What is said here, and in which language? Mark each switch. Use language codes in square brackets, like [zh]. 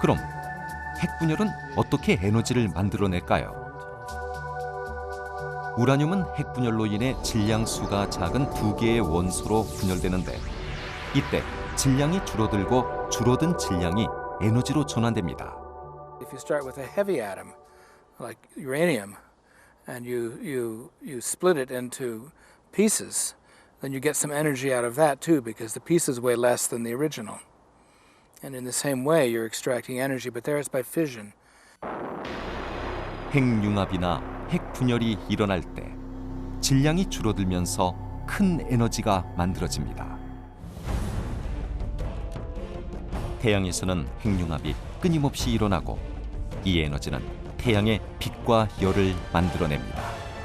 [ko] 그럼 핵분열은 어떻게 에너지를 만들어낼까요? 우라늄은 핵분열로 인해 질량수가 작은 2개의 원소로 분열되는데 이때 질량이 줄어들고 줄어든 질량이 에너지로 전환됩니다. [en] If you start with a heavy atom like uranium and you split it into pieces, then you get some energy out of that too because the pieces weigh less than the original. And in the same way you're extracting energy, but there it's by fission. [ko] 핵융합이나 핵분열이 일어날 때 질량이 줄어들면서 큰 에너지가 만들어집니다. 태양에서는 핵융합이 끊임없이 일어나고 이 에너지는 태양의 빛과 열을 만들어냅니다.